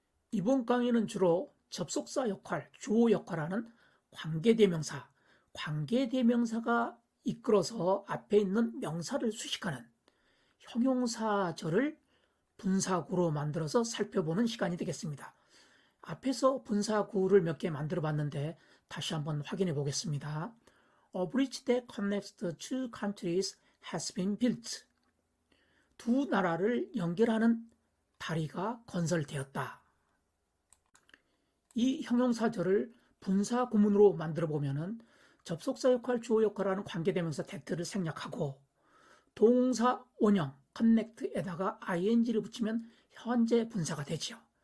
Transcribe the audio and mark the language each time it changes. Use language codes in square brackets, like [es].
[ko] 이번 강의는 주로 접속사 역할, 주어 역할하는 관계대명사, 관계대명사가 이끌어서 앞에 있는 명사를 수식하는 형용사절을 분사구로 만들어서 살펴보는 시간이 되겠습니다. 앞에서 분사구를 몇 개 만들어 봤는데 다시 한번 확인해 보겠습니다. [en] A bridge that connects the two countries has been built. [ko] 두 나라를 연결하는 다리가 건설되었다. 이 형용사절을 분사 구문으로 만들어 보면은 접속사 역할, 주어 역할하는 관계대명사 that를 생략하고 동사 원형 connect에다가 ing를 붙이면 현재 분사가 되죠.